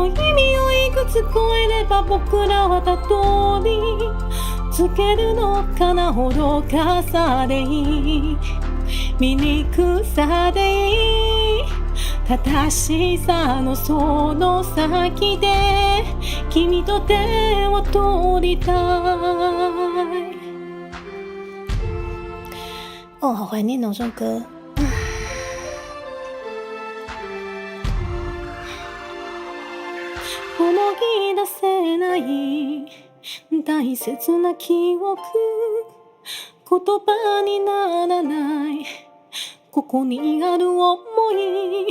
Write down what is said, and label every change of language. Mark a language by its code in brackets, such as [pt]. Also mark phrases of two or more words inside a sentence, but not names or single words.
[ja] 意味をいくつ超えれば僕らはたどりつけるのかな。愚かさでいい、醜さでいい、正しさのその先で君と手を取りたい。 [zh] 哦，好怀念哦，这首歌。 [ja] 思い出せない大切な記憶、言葉にならないここにある想い。